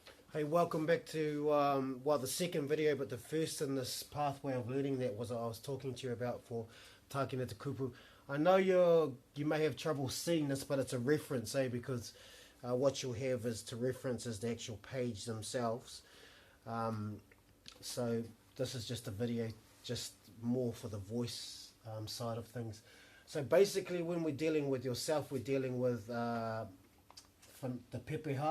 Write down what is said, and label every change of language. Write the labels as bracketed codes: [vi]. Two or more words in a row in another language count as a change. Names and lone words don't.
[en] Hey, welcome back to the second video, but the first in this pathway of learning that was I was talking to you about for Tākina te kupu. I know you may have trouble seeing this, but it's a reference, because what you'll have is to reference is the actual page themselves. So this is just a video, just more for the voice side of things. So basically, when we're dealing with yourself, we're dealing with the pepeha.